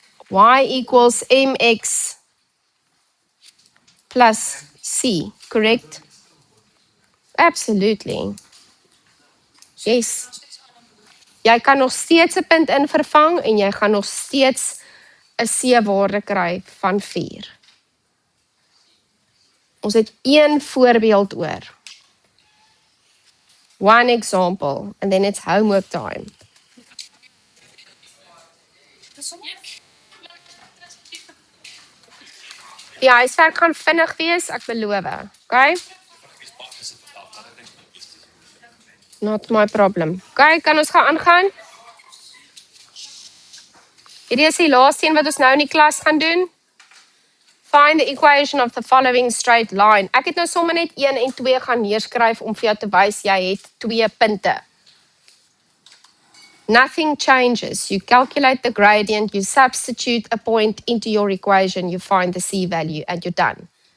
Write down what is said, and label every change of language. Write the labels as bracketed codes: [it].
[en] Y equals mx plus c, correct? Absolutely. Yes. [af] Jy kan nog steeds 'n punt in vervang en jy gaan nog steeds 'n c-waarde kry van 4. Ons het een voorbeeld oor. [en] One example, and then it's homework time. [af] Die huiswerk gaan vinnig wees, ek beloof. Okay? [en] Not my problem. [af] Okay, kan ons gaan aangaan? Hierdie is die laaste een wat ons nou in die klas gaan doen. [en] Find the equation of the following straight line. [af] Ek het nou sommer net 1 en 2 gaan neerskryf om vir jou te wys jy het 2 punte. [en] Nothing changes. You calculate the gradient, you substitute a point into your equation, you find the c value and you're done.